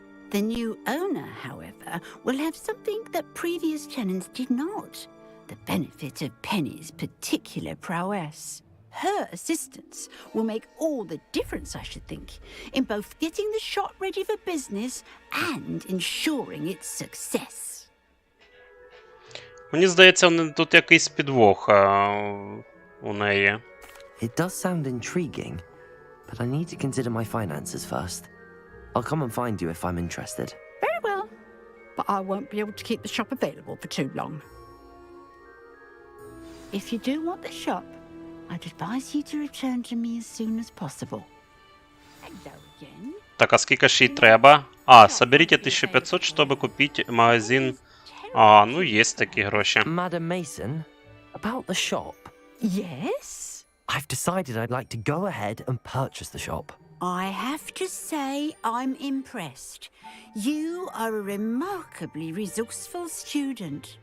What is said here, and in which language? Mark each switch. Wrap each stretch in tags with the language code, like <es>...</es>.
<en>The new owner, however, will have something that previous tenants did not. The benefit of Penny's particular prowess. Her assistance will make all the difference, I should think, in both getting the shop ready for business and ensuring its success.</en> <uk>Мені здається, тут якийсь підвох у неї.</uk> <en>It does sound intriguing, but I need to consider my finances first. I'll come and find you if I'm interested. Very well, but I won't be able to keep the shop available for too long. If you do want the shop, I'd advise you to return to me as soon as possible. Hello again.</en> <uk>Так, а скільки ж їй треба? А, соберіть 1500, щоб купити магазин. А, ну є такі гроші.</uk> <en>Madam Mason, about the shop. Yes? I've decided I'd like to go ahead and purchase the shop. I have to say I'm impressed. You are a remarkably resourceful student.</en>